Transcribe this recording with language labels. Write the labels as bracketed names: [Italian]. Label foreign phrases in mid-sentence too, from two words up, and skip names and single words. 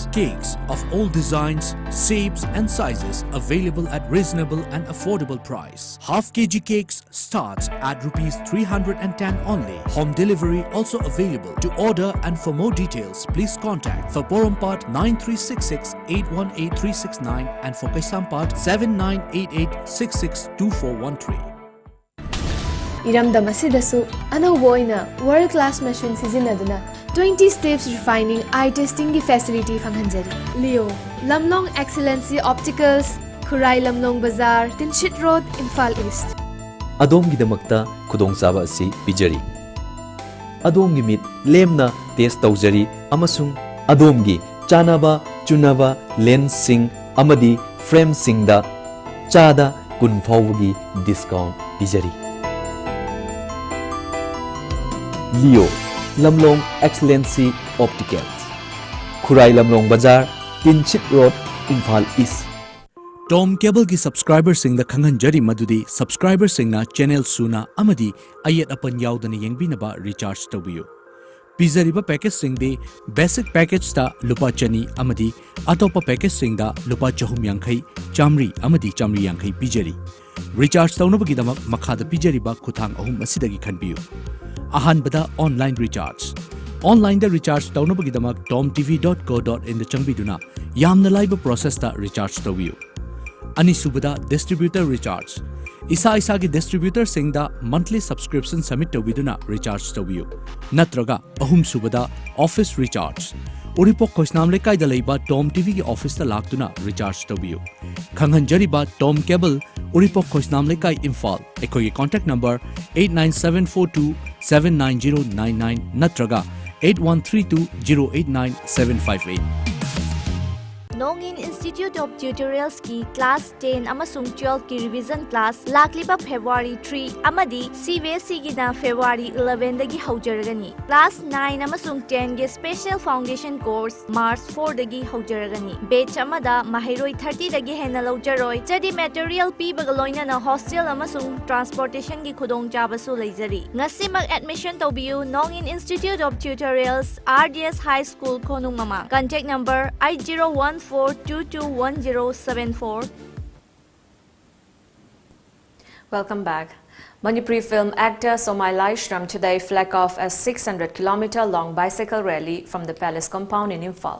[English] Cakes of all designs, shapes and sizes available at reasonable and affordable price. Half kg cakes starts at rupees 310 only. Home delivery also available. To order and for more details, please contact for Porompat 9366 818369 and for Kaisampat 7988662413. [Manipuri] Iramdam asidasu anauba oina [English] world class machine [Manipuri] sizinaduna 20 steps refining [English] eye testing [Manipuri] gi facility fanghanjari. Leo Lamlong Excellency Opticals, Khurai Lamlong Bazaar, Tinshit Road, Imphal East. Adom-gidamakta khudongchaba asi pijari. Adom-gi mit lemna test tawjari amasung adom-gi chanaba chunaba lens sing amadi frame singda chada kun phawgi discount pijari. Leo Lamlong Excellency Opticals, Khurai Lamlong Bazaar, Tinshit Road, Imphal East. Tom Cable ki subscriber sing the Khanganjari Madudi subscriber sing na channel suna amadi ayat apan yaudana yengbinaba recharge tawiyo. Pizariba package sing de [English] basic package [Manipuri] ta lupa chani amadi atopa package sing da lupa chahum yankhai chamri amadi chamri yankhai pijari. Recharge taunabagidama makhada pijariba khuthang ahum asidagi khanbiyu. Ahanbada [English] online recharge. [Manipuri] Online da recharge taunabagidama tomtv.co.in da changbiduna yamna laiba process ta recharge tawiyu. Anisubada [English] distributor recharge. [Manipuri] Isa gi distributor sing da [English] monthly subscription submit [Manipuri] tawiduna recharge tawiyu. Natraga ahum subada [English] office recharge. [Manipuri] Uripok Koisnam Lekai da leiba Tom TV ki office ta laktuna recharge tawiyu. Khanghanjariba Tom Cable Uripok Koisnam Lekai Imphal. Ekoi [English] contact number [Manipuri] 89742790999 natraga 8132089758. Nongin Institute of Tutorials ki class 10 amasung 12 ki [English] revision class [Manipuri] lakliba February 3 amadi CBSE gi na February 11 dagi haujaragani. Class 9 amasung 10 gi [English] special foundation course [Manipuri] March 4 dagi haujaragani. Batch amada mahiroi 30 dagi hena laujaroi. Jadi material pi bagaloina na hostel amasung transportation gi khudong chabasu leizari. Ngasimag admission tobiu Nongin Institute of Tutorials RDS High School Konung Mama. [English] Contact number 8014221074. Welcome back. Manipuri film actor Somai Laishram today flagged off a 600-kilometer-long bicycle rally from the palace compound in Imphal.